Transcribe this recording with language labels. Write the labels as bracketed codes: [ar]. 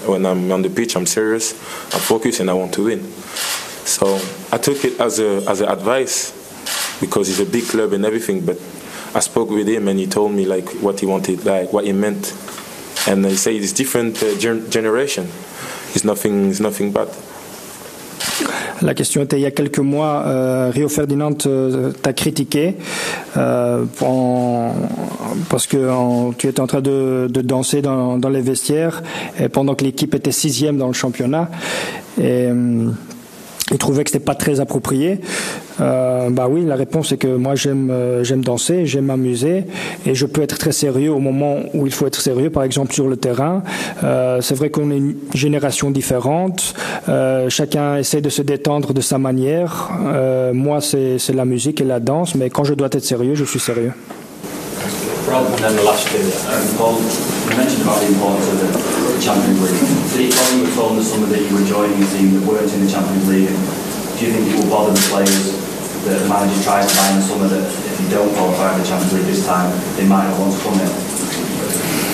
[en] When I'm on the pitch, I'm serious, I'm focused, and I want to win. So I took it as an advice because it's a big club and everything. But I spoke with him, and he told me like what he wanted, like what he meant. And they say it's different generation. It's nothing bad. [fr] La question était il y a quelques mois, Rio Ferdinand t'a critiqué parce que tu étais en train de danser dans les vestiaires et pendant que l'équipe était 6e dans le championnat. Et il trouvait que c'était pas très approprié. Bah oui, la réponse est que moi j'aime danser, j'aime m'amuser et je peux être très sérieux au moment où il faut être sérieux, par exemple sur le terrain. C'est vrai qu'on est une génération différente, chacun essaie de se détendre de sa manière. Moi c'est la musique et la danse, mais quand je dois être sérieux, je suis sérieux. [en] Rob, and then the last two. Paul, you mentioned about the importance of the Champions League. Did it bother you at all in the summer that you were joining a team that weren't in the Champions League? And do you think it will bother the players that the manager tries to buy in the summer that if you don't qualify for the Champions League this time, they might not want to come in?